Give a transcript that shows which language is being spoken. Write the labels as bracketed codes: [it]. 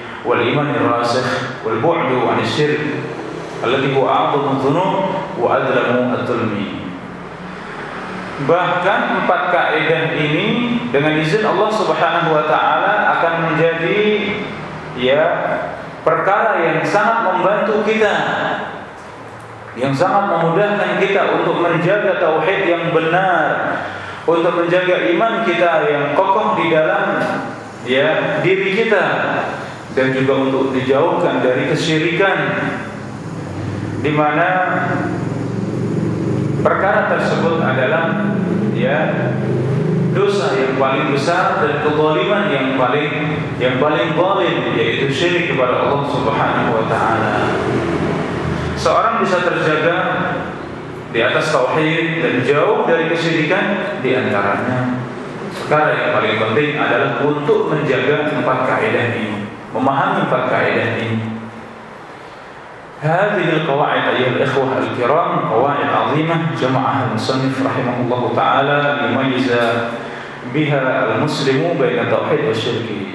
[ar] والإيمان الراسخ والبعد عن الشرك الذي هو أعظم الذنوب وأدلم الظلم. [id] Bahkan empat kaidah ini dengan izin Allah Subhanahu wa taala akan menjadi ya perkara yang sangat membantu kita, yang sangat memudahkan kita untuk menjaga tauhid yang benar, untuk menjaga iman kita yang kokoh di dalam ya diri kita, dan juga untuk dijauhkan dari kesyirikan, di mana perkara tersebut adalah ya dosa yang paling besar dan kezaliman yang paling zalim, yaitu syirik kepada Allah Subhanahu wa taala. Seorang bisa terjaga di atas tauhid dan jauh dari kesyirikan, di antaranya perkara yang paling penting adalah untuk menjaga empat kaidah ini, memahami empat kaidah ini. [ar] هذه القواعد أيها الإخوة الكرام قواعد عظيمة جمعها المصنف رحمه الله تعالى ليميز بها المسلم بين التوحيد والشرك.